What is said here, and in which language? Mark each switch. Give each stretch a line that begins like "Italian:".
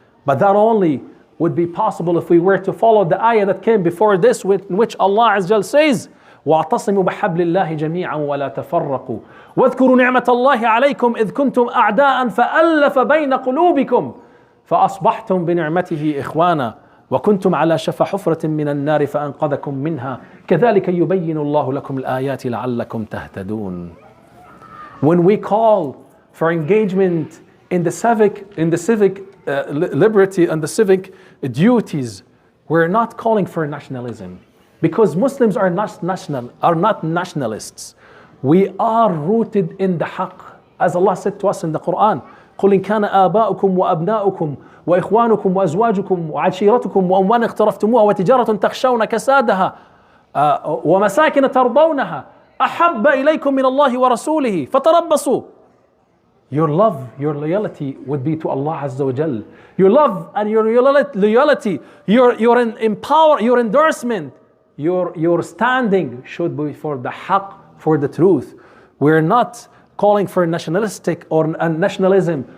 English: But that only would be possible if we were to follow the ayah that came before this, in which Allah Azza wa Jal says,
Arabic: وَاعْتَصِمُوا بِحَبْلِ اللَّهِ جَمِيعًا وَلَا تَفَرَّقُوا وَاذْكُرُوا نِعْمَةَ اللَّهِ عَلَيْكُمْ إِذْ كُنْتُمْ أَعْدَاءً فَأَلَّفَ بَيْنَ قُلُوبِكُمْ فأصبحتم بنعمته إخوانا وكنتم على شفا حفرة من النار فأنقذكم منها كذلك يبين الله لكم الآيات لعلكم تهتدون.
English: When we call for engagement in the civic liberty and the civic duties, we're not calling for nationalism, because Muslims are not nationalists. We are rooted in the haqq, as Allah said to us in the Quran.
Arabic: قل إن كان آباؤكم وأبناؤكم وإخوانكم وأزواجكم وعشيرتكم وأموال اقترفتموها وتجارة تخشون كسادها ومساكن ترضونها أحب إليكم من الله ورسوله فتربصوا.
English: Your love, your loyalty would be to Allah Azza wa Jal. Your love and your loyalty, your endorsement, your standing should be for the haqq, for the truth. We're not calling for nationalistic or nationalism.